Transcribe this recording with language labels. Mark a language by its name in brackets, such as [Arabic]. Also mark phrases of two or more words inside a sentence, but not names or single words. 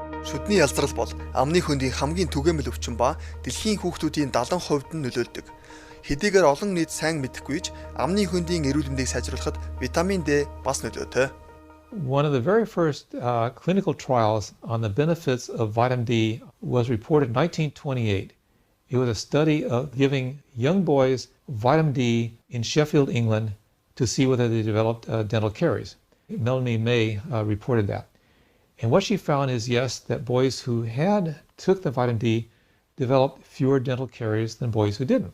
[Mongolian] Шүдний ялзрал бол амны хөндийн хамгийн түгээмэл өвчин ба дэлхийн хүүхдүүдийн 70% нь нөлөөлдөг. Хэдийгээр олон нийт сайн мэдэхгүй ч амны хөндийн эрүүл мэндийг сайжруулахад витамин D бас нөлөөтэй. [English] One of the very first clinical trials on the benefits of vitamin D was reported in 1928. It was a study of giving young boys vitamin D in Sheffield, England, to see whether they developed dental caries. Melanie May reported that. And what she found is, yes, that boys who took the vitamin D developed fewer dental caries than boys who didn't.